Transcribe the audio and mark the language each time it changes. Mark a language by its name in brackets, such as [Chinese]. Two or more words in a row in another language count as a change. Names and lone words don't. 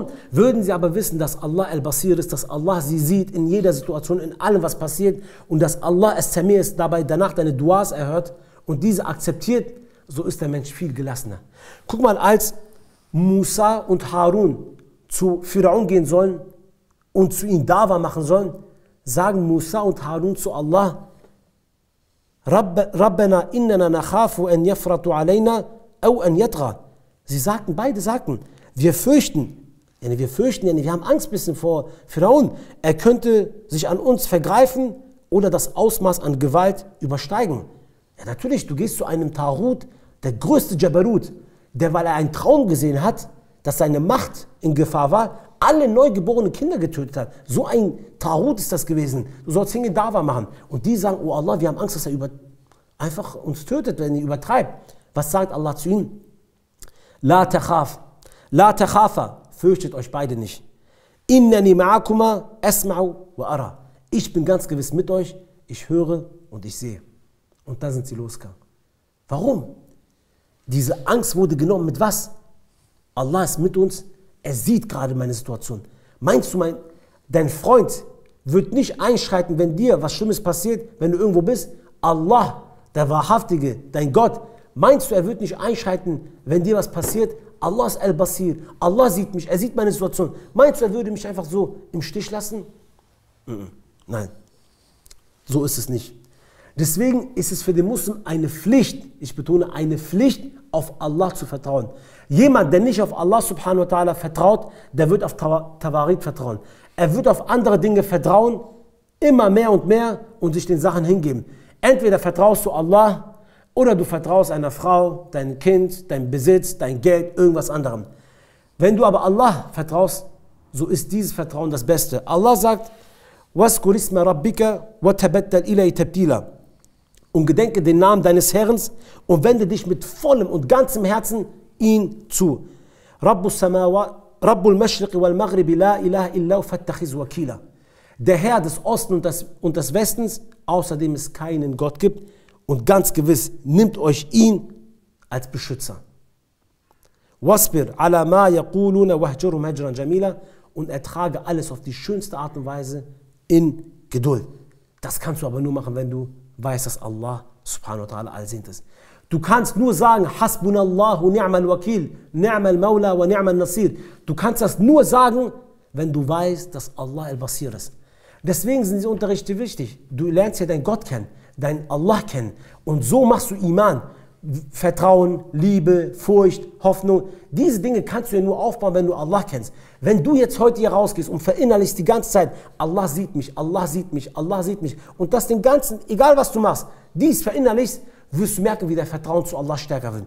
[German] Würden sie aber wissen, dass Allah Al-Basir ist, dass Allah sie sieht in jeder Situation, in allem, was passiert und dass Allah As-Sami ist, dabei danach deine Duas erhört und diese akzeptiert, so ist der Mensch viel gelassener. Guck mal, als Musa und Harun zu Pharaon gehen sollen und zu ihm Dawa machen sollen, sagen Musa und Harun zu Allah, [Arabic] ربنا إننا نخاف أن يفرط علينا أو أن يطغى. [German] Sie sagten, beide sagten, wir fürchten, wir haben Angst ein bisschen vor Pharaon. Er könnte sich an uns vergreifen oder das Ausmaß an Gewalt übersteigen. Ja, natürlich, du gehst zu einem Tarut, der größte Jabarut, der, weil er einen Traum gesehen hat, dass seine Macht in Gefahr war, alle neugeborenen Kinder getötet hat. So ein Tarut ist das gewesen. Du sollst hingehen, Dawa machen. Und die sagen, oh Allah, wir haben Angst, dass er einfach uns tötet, wenn er übertreibt. Was sagt Allah zu ihnen? [Arabic] لا تخافا, [German] fürchtet euch beide nicht. [Arabic] إنني معكما أسمع وأرى. [German] Ich bin ganz gewiss mit euch, ich höre und ich sehe. Und da sind sie losgegangen. Warum? Diese Angst wurde genommen mit was? Allah ist mit uns, er sieht gerade meine Situation. Meinst du, dein Freund wird nicht einschreiten, wenn dir was Schlimmes passiert, wenn du irgendwo bist? Allah, der Wahrhaftige, dein Gott, meinst du, er wird nicht einschreiten, wenn dir was passiert? Allah ist Al-Basir, Allah sieht mich, er sieht meine Situation. Meinst du, er würde mich einfach so im Stich lassen? Nein, so ist es nicht. Deswegen ist es für den Muslim eine Pflicht, ich betone eine Pflicht, auf Allah zu vertrauen. Jemand, der nicht auf Allah [Arabic] سبحانه وتعالى [German] vertraut, der wird auf Tawarit vertrauen. Er wird auf andere Dinge vertrauen, immer mehr und sich den Sachen hingeben. Entweder vertraust du Allah oder du vertraust einer Frau, dein Kind, dein Besitz, dein Geld, irgendwas anderem. Wenn du aber Allah vertraust, so ist dieses Vertrauen das Beste. Allah sagt, [Arabic] وَاسْكُرِ اسْمَ رَبِّكَ وَتَبَتَّلْ إِلَيْهِ تَبْتِيلًا. [German] Und gedenke den Namen deines Herrn und wende dich mit vollem und ganzem Herzen ihn zu. [Arabic] رب المشرق والمغرب لا إله إلا فاتخذه وكيلا. [German] Der Herr des Osten und des Westens, außerdem es keinen Gott gibt, und ganz gewiss nimmt euch ihn als Beschützer. [Arabic] واصبر على ما يقولون واهجرهم هجرا جميلا, [German] und ertrage alles auf die schönste Art und Weise in Geduld. Das kannst du aber nur machen, wenn du weißt, dass Allah [Arabic] سبحانه وتعالى [German] allsehend ist. Du kannst nur sagen, [Arabic] حسبنا الله نعم الوكيل نعم المولى ونعم النصير. [German] Du kannst das nur sagen, wenn du weißt, dass Allah Al-Basir ist. Deswegen sind diese Unterrichte wichtig. Du lernst ja deinen Gott kennen, deinen Allah kennen. Und so machst du Iman. Vertrauen, Liebe, Furcht, Hoffnung. Diese Dinge kannst du ja nur aufbauen, wenn du Allah kennst. Wenn du jetzt heute hier rausgehst und verinnerlichst die ganze Zeit, Allah sieht mich, Allah sieht mich, Allah sieht mich, und das den ganzen, egal was du machst, dies verinnerlichst, wirst du merken, wie dein Vertrauen zu Allah stärker wird.